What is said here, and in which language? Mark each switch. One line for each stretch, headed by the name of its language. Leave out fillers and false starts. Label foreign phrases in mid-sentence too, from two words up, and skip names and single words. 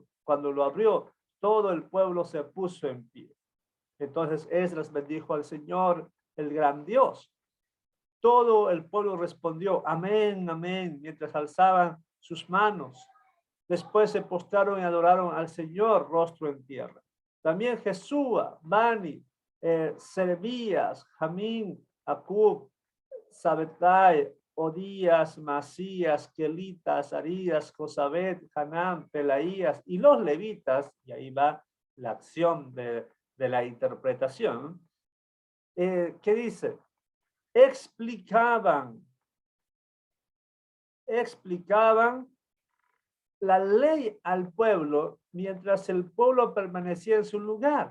Spanish: Cuando lo abrió, todo el pueblo se puso en pie. Entonces Esdras bendijo al Señor, el gran Dios. Todo el pueblo respondió, amén, amén, mientras alzaban sus manos. Después se postraron y adoraron al Señor, rostro en tierra. También Jesúa, Bani, Serebías, Jamín, Acub, Sabetai, Odías, Masías, Quelitas, Arías, Josabet, Hanán, Pelaías y los levitas, y ahí va la acción de la interpretación, ¿qué dice? Explicaban la ley al pueblo mientras el pueblo permanecía en su lugar.